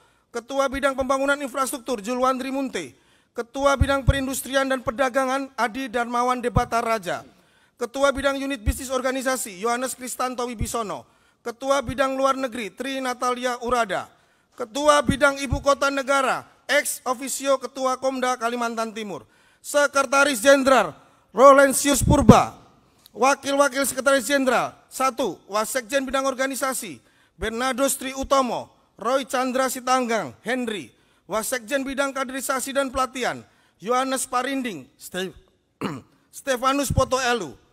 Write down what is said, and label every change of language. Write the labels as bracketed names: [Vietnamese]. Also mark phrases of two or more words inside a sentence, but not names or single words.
[Indonesian] Ketua Bidang Pembangunan Infrastruktur Julwandri Munte. Ketua Bidang Perindustrian dan Perdagangan Adi Darmawan Debata Raja. Ketua Bidang Unit Bisnis Organisasi Yohanes Kristanto Wibisono. Ketua Bidang Luar Negeri Tri Natalia Urada. Ketua Bidang Ibu Kota Negara ex officio Ketua Komda Kalimantan Timur. Sekretaris Jenderal Rolensius Purba. Wakil-wakil Sekretaris Jenderal 1. Wasekjen Bidang Organisasi Bernardo Sri Utomo, Roy Chandra Sitanggang, Henry. Wasekjen Bidang Kaderisasi dan Pelatihan Yohanes Parinding, Stefanus Potoelu.